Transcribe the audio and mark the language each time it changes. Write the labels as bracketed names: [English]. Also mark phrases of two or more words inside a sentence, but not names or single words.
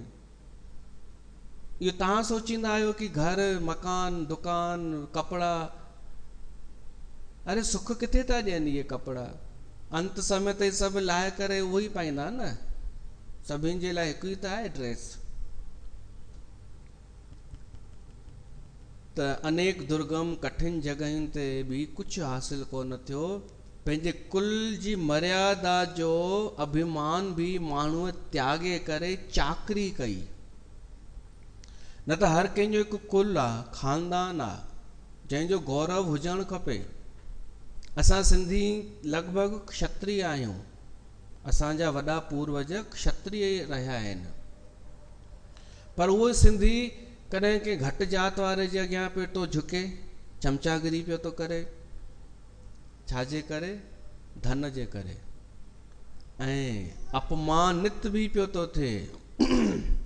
[Sindhi] इहो तव्हां सोचींदा आहियो कि घर, मकान, दुकान, कपिड़ा, अरे सुख किथे था ॾियनि इहे कपिड़ा? अंत समय ते सभु लाहे करे उहो ई पाईंदा न, सभिनि जे लाइ हिकु ई त आहे ड्रेस। त अनेक दुर्गम कठिन जॻहियुनि ते बि कुझु हासिल कोन थियो। पंहिंजे कुल जी मर्यादा जो अभिमान बि माण्हूअ त्यागे करे चाकरी कई। न त हर कंहिंजो हिकु कुल आहे, खानदान आहे, जंहिंजो गौरव हुजणु खपे। असां सिंधी लॻभॻि क्षत्रिय आहियूं, असांजा वॾा पूर्वज क्षत्रिय रहिया आहिनि। पर उहो सिंधी कॾहिं कंहिं घटि जात वारे जे अॻियां पियो थो झुके, चमचागिरी पियो थो करे। छाजे करे? धन जे करे। ऐं अपमानित बि पियो थो थिए।